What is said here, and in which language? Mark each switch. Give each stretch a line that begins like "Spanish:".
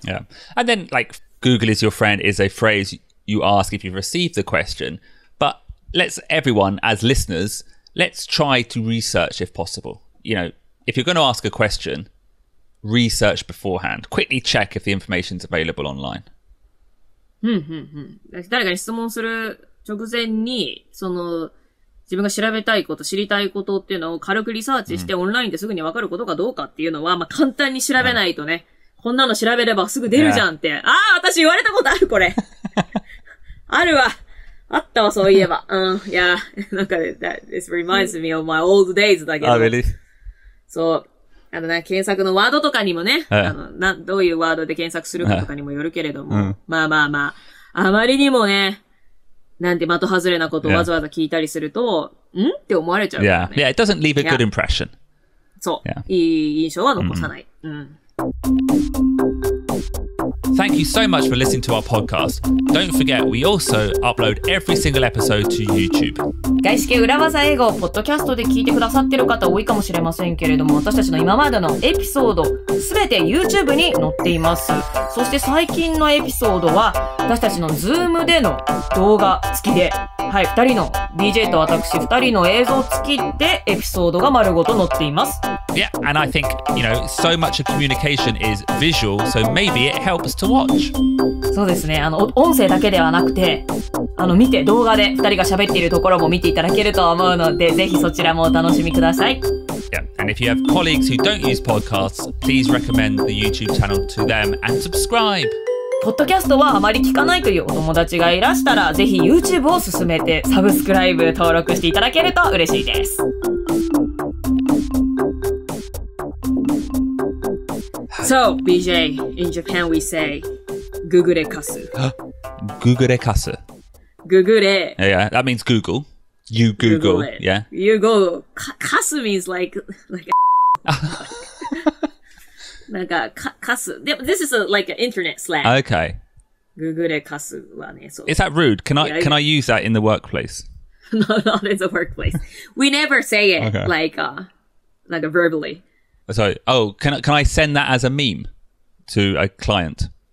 English: Yeah. And then, like, Google is your friend is a phrase you ask if you've received the question. But everyone, as listeners, let's try to research if possible. You know, if you're going to ask a question, research beforehand. Quickly check if the information's available online.
Japanese: 誰かに質問する直前に、その、自分が調べたいこと、知りたいことっていうのを軽くリサーチしてオンラインですぐにわかることかどうかっていうのは、まあ、簡単に調べないとね、こんなの調べればすぐ出るじゃんって。私言われたことある、これ。あるわ。あったわ、そういえば。いや、なんか、
English: this reminds me of my old days
Japanese: だけど。
English: really?
Japanese: そう。検索のワードとかにもね、どういうワードで検索するかとかにもよるけれども、まあ、あまりにもね、なんて的外れなことをわざわざ聞いたりすると、って思われちゃうからね。
English: Yeah, it doesn't leave a good impression.
Japanese: そう。いい印象は残さない。
English: Thank you so much for listening to our podcast. Don't forget, we also upload every single episode to YouTube.
Japanese: 外資系裏技英語をポッドキャストで聞いてくださってる方多いかもしれませんけれども、私たちの今までのエピソードすべて YouTube に載っています。そして最近のエピソードは私たちの Zoom での動画付きで、はい、2人の BJ と私2人の映像付きでエピソードが丸ごと載っています。
English: Yeah, and I think, so much of communication is visual, so maybe it helps to watch.
Japanese: そうですね。音声だけではなくて、見て、動画で2人が喋っているところも見ていただけると思うので、ぜひそちらもお楽しみください。
English: Yeah, and if you have colleagues who don't use podcasts, please recommend the YouTube channel to them and subscribe.
Japanese: ポッドキャストはあまり聞かないというお友達がいらしたら、ぜひ YouTube を進めて、サブスクライブ登録していただけると嬉しいです。
English: So, BJ, in Japan we say, ググレカス。
Japanese: ググレカス。ググレ。
English: Yeah, that means Google. You Google. Yeah. You Google. カス means like なんか、カス。
Japanese: でも、
English: this is like an internet slang. Okay.
Japanese: ググレカスはね、そう。
English: Is that rude? Can I use that in the workplace? No, not in the workplace. We never say it like verbally. So, can I send that as a meme to a client?